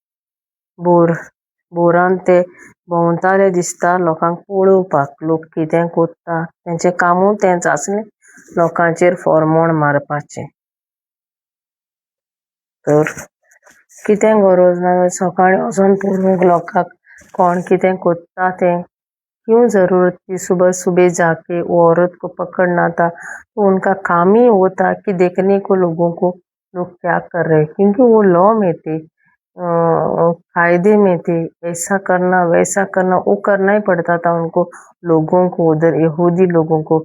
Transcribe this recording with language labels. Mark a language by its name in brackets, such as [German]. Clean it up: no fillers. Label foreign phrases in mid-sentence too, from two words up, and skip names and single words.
[Konkani] बोरान ते भोंवताले दिसता लोकांक पळोवपाक, लोक कितें कोत्ता, तेंचें कामूच तेंच आसलें, लोकांचेर फॉर्मोण मारपाचें. तर कितें गरज ना सकाळीं वचोन पळोवंक लोकांक कौन कितें कोत्ता तें, [Hindi] क्यों जरूरत थी सुबह सुबह जाके वो औरत को पकड़ना था। तो उनका काम ही वो था कि देखने को लोगों को लोग क्या कर रहे हैं, क्योंकि वो लॉ में थे, कायदे में थे। ऐसा करना वैसा करना वो करना ही पड़ता था उनको, लोगों को, उधर यहूदी लोगों को।